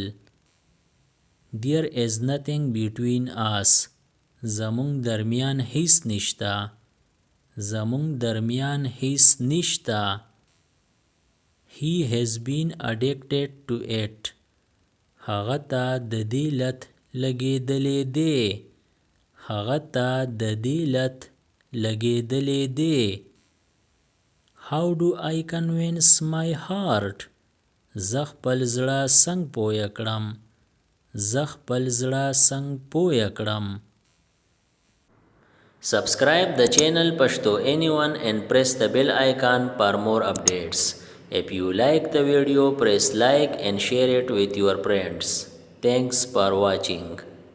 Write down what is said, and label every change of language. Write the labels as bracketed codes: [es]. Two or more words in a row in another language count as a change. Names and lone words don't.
[en] There is nothing between us. [ps] زمونږ درمیان هیڅ نشته. زمونږ درمیان هیڅ نشته. [en] He has been addicted to it. [ps] هغه ته د دې لت لګېدلی دی. هغه ته د دې لت لګېدلی دی. [en] How do I convince my heart? [ps] زه خپل زړه څنګه پوه کړم. زه خپل زړه څنګه پوه کړم. [en] Subscribe the channel Pashto Anyone and press the bell icon for more updates. If you like the video, press like and share it with your friends. Thanks for watching.